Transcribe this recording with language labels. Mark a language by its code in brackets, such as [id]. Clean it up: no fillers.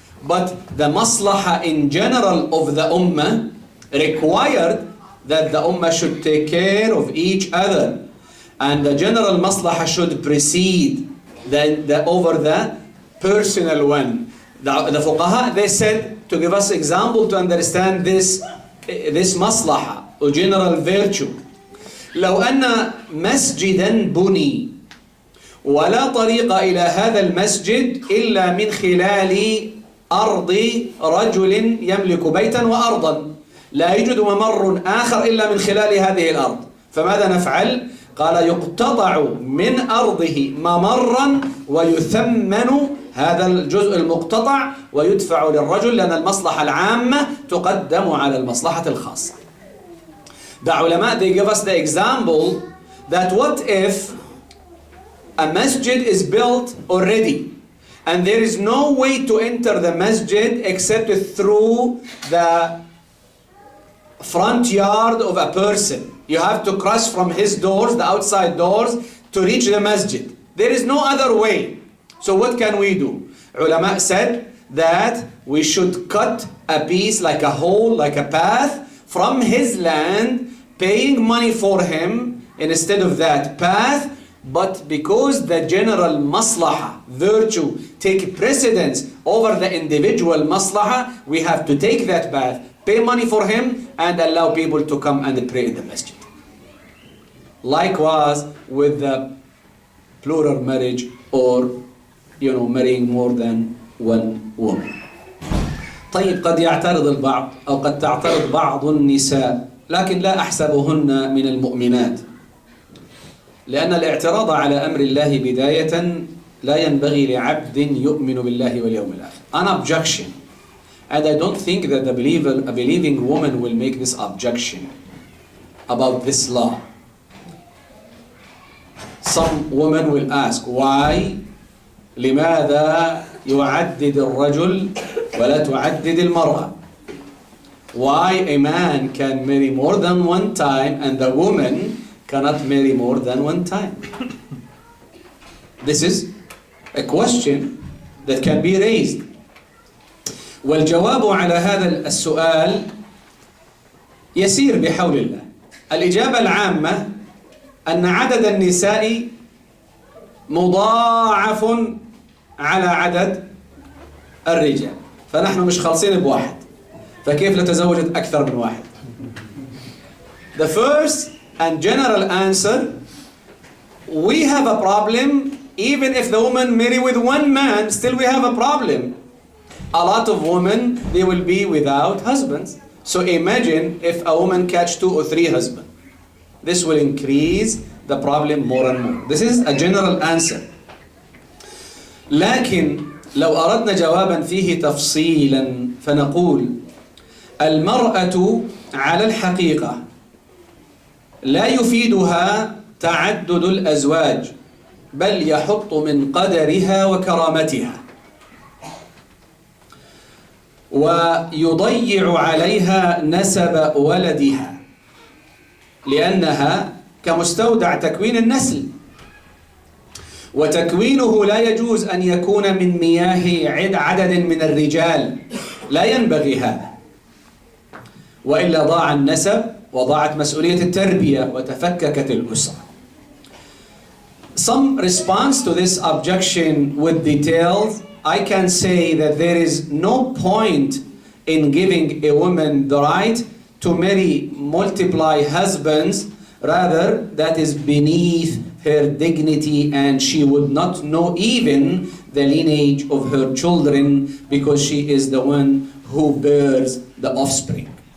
[en] But the maslaha in general of the ummah required that the ummah should take care of each other. And the general maslaha should precede over the personal one. The fuqaha, they said, to give us example to understand this maslaha or general virtue. [ar] لو أن مسجدا بني ولا طريق إلى هذا المسجد إلا من خلال أرض رجل يملك بيتا وأرضا، لا يوجد ممر آخر إلا من خلال هذه الأرض، فماذا نفعل؟ قال يقتطع من أرضه ممرا ويثمن هذا الجزء المقتطع ويدفع للرجل لأن المصلحة العامة تقدم على المصلحة الخاصة. [en] The ulama, they give us the example that what if a masjid is built already and there is no way to enter the masjid except through the front yard of a person. You have to cross from his doors, the outside doors, to reach the masjid. There is no other way. So what can we do? Ulama said that we should cut a piece, like a hole, like a path, from his land, paying money for him instead of that path. But because the general maslaha, virtue, take precedence over the individual maslaha, we have to take that path, pay money for him, and allow people to come and pray in the masjid. Likewise with the plural marriage or marrying more than one woman. [ar] طيب قد يعترض البعض أو قد تعترض بعض النساء لكن لا أحسبهن من المؤمنات لأن الاعتراض على أمر الله بداية لا ينبغي لعبد يؤمن بالله واليوم الآخر. [en] An objection, and I don't think that a believing woman will make this objection about this law. Some women will ask, why [ar] لماذا يعدد الرجل ولا تعدد المرأة? [en] Why a man can marry more than one time and the woman cannot marry more than one time? This is a question that can be raised. [ar] والجواب على هذا السؤال يسير بحول الله. الإجابة العامة أن عدد النساء مضاعف على عدد الرجال، فنحن مش خالصين بواحد، فكيف لو تزوجت أكثر من واحد؟ [en] The first and general answer, we have a problem. Even if the woman marry with one man, still we have a problem. A lot of women, they will be without husbands. So imagine if a woman catch 2 or 3 husbands. This will increase the problem more and more. This is a general answer. [ar] لكن لو أردنا جوابا فيه تفصيلا فنقول المرأة على الحقيقة لا يفيدها تعدد الأزواج بل يحط من قدرها وكرامتها ويضيع عليها نسب ولدها لأنها كمستودع تكوين النسل وتكوينه لا يجوز أن يكون من مياه عدد من الرجال، لا ينبغي هذا، وإلا ضاع النسب وضاعت مسؤولية التربية وتفككت الأسرة. [en] Some response to this objection with details, I can say that there is no point in giving a woman the right to marry multiply husbands, rather that is beneath her dignity and she would not know even the lineage of her children because she is the one who bears the offspring.